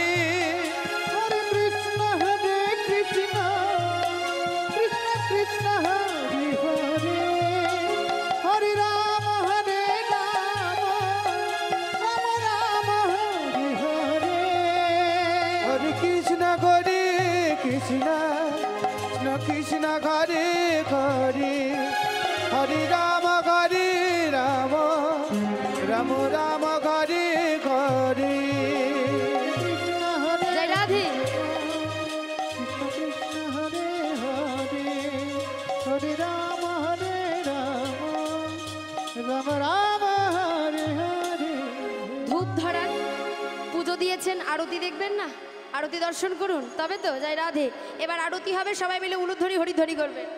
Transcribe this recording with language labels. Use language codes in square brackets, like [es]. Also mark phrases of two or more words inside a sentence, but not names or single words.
[hi] हरे कृष्ण कृष्ण कृष्ण हरे हरे, हरे राम राम हरे हरे। हरे कृष्ण कृष्ण कृष्ण हरे हरे, हरे राम राम राम हरे हरे। [bn] জয় রাধে। [hi] कृष्ण हरे हरे, हरे राम राम राम हरे हरे। [bn] ধূপ ধরান, পুজো দিয়েছেন, আরতি দেখবেন না, আরতি দর্শন করুন তবে তো। জয় রাধে। এবার আরতি হবে, সবাই মিলে উলুধ্বনি হরিধ্বনি করবে।